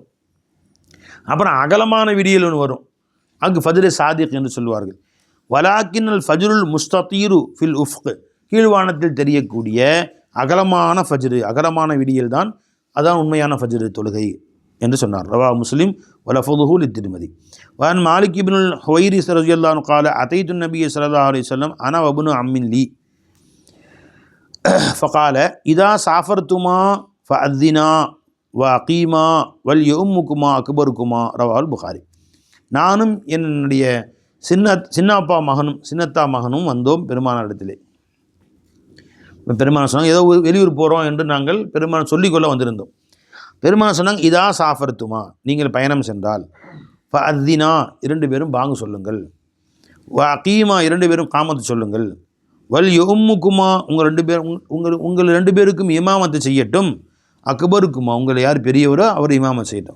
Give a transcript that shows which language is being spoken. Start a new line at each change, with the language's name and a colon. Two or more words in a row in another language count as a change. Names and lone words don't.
Tamil: அப்புறம் அகலமான விடியல் ஒன்று வரும், அதுக்கு
Arabic: فجر صادق
Tamil: என்று சொல்லுவார்கள்.
Arabic: ولكن الفجر المستطير في الأفق,
Tamil: கீழ்வானத்தில் தெரியக்கூடிய அகலமான ஃபஜ்ரு, அகலமான விடியல் தான் அதான் உண்மையான ஃபஜ்ரு தொழுகை என்று சொன்னார்.
Arabic: رواه مسلم واللفظ للترمذي وعن مالك بن الحويرث رضي الله عنه قال أتيت النبي صلى الله عليه وسلم أنا وابن عم لي فقال إذا سافرتما فأذنا وأقيما وليؤمكما أكبركما رواه البخاري.
Tamil: நானும் என்னுடைய சின்னப்பா மகனும் சின்னத்தா மகனும் வந்தோம் பெருமானாரிடத்திலே. பெருமானார் சொன்னாங்க, ஏதோ வெளியூர் போகிறோம் என்று நாங்கள் பெருமானார் சொல்லிக்கொள்ள வந்திருந்தோம். பெருமானார் சொன்னாங்க,
Arabic: إذا سافرتما,
Tamil: நீங்கள் பயணம் சென்றால், ஃபஅத்தினா, 2 பேரும் பாங்கு சொல்லுங்கள்,
Arabic: وأقيما,
Tamil: 2 பேரும் காமத்து சொல்லுங்கள்,
Arabic: وليؤمكما,
Tamil: உங்கள் 2 பேருக்கும் இமாமத்தை செய்யட்டும், அக்பருக்குமா, உங்களை யார் பெரியவரோ அவர் இமாமத் செய்யட்டும்.